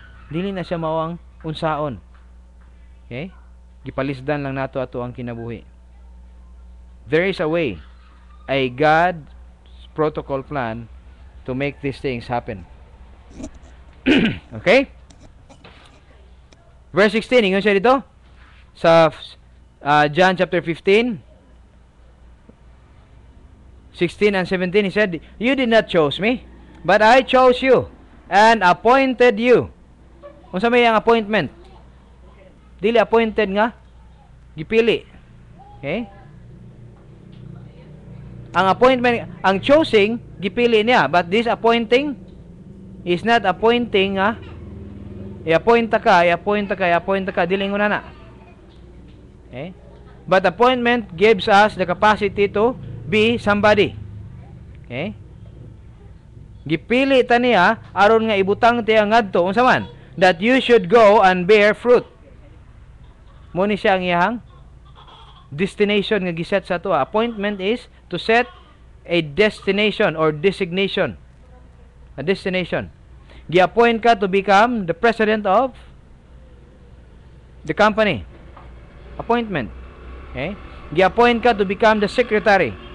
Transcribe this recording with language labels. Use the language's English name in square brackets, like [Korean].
[Cebuano] Dili na siya mawang unsaon. Okay? Gipalisdan lang nato ato ang kinabuhi. [English] There is a way, a God protocol plan to make these things happen. Okay? Verse 16, [Cebuano] ingon siya dito sa [English] John chapter 15, 16 and 17, he said, "You did not choose me, but I chose you and appointed you." [Cebuano] Unsa may ang appointment? Dili appointed nga, gipili. Okay? Ang appointment, ang choosing, gipili niya. [English] But this appointing is not appointing nga, [Cebuano] i-appoint ka, dili nga na. [English] Okay? But appointment gives us the capacity to be somebody. Okay? [Cebuano] Gipili ta niya, aron nga ibutang tiya ngadto, unsa man? [English] That you should go and bear fruit. [Cebuano] Muni siya ang iyahang destination nga giset sa ato. [English] Appointment is to set a destination or designation. A destination. [Cebuano] Gi-appoint ka [English] to become the president of the company. Appointment. Okay? [Cebuano] Gi-appoint ka [English] to become the secretary.